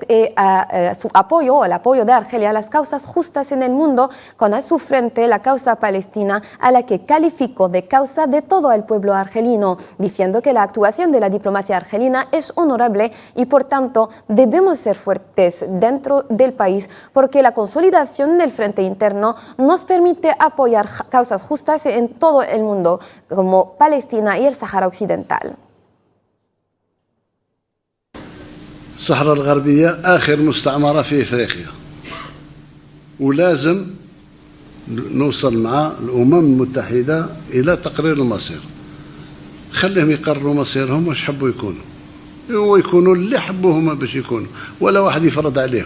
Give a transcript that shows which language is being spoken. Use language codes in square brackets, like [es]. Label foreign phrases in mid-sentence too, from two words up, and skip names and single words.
[es] el apoyo de Argelia a las causas justas en el mundo, con a su frente la causa palestina, a la que calificó de causa de todo el pueblo argelino, diciendo que la actuación de la diplomacia argelina es honorable y, por tanto, debemos ser fuertes dentro del país, porque la consolidación del frente interno nos permite apoyar causas justas en todo el mundo, como Palestina y el Sáhara Occidental. [ar] الصحراء الغربية آخر مستعمرة في إفريقيا ولازم نوصل مع الأمم المتحدة إلى تقرير المصير. خليهم يقرروا مصيرهم واش حبوا يكونوا ويكونوا اللي حبوا هما باش يكونوا ولا واحد يفرض عليهم.